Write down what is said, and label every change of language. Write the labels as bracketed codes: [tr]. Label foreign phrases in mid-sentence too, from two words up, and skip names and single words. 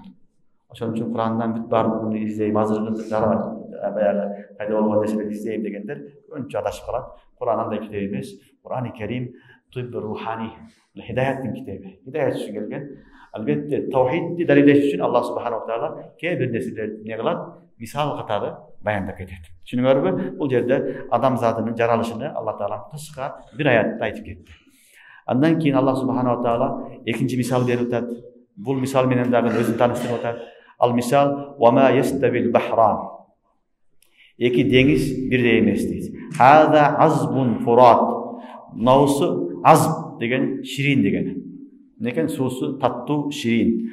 [ky] Ошон үчүн Курандан бүт баардыгын издейм, азыркы баягы пайда болгон нерселерди издейм дегендер көбүнчө адашып калат. Куран андай китеп эмес. Кур'ан-ы Керим тиб рухани, хидаяттын китеби. Хидаят үчүн келген. Албетте таухидди далилдеш үчүн Аллах [ar] سبحانه وتعالى [ky] кээ бир нерселерди эмне кылат? Мисал катары баяндап кетет. Түшүнүңөрбү? Бул жерде адам затынын жаралышыны Алла таала кыска бир аятта айтып кетти. Андан кийин Аллах [ar] سبحانه وتعالى [ky] экинчи мисал берип атат. Бул мисал менен дагы өзүн тааныштырып атат. Ал мисал [ar] وما يستوي البحران. [ky] Эки деңиз бирдей эмес дейт. [ar] هذا عذب فرات. [ky] Наусу азб деген ширин деген. Некен суусу таттуу, ширин.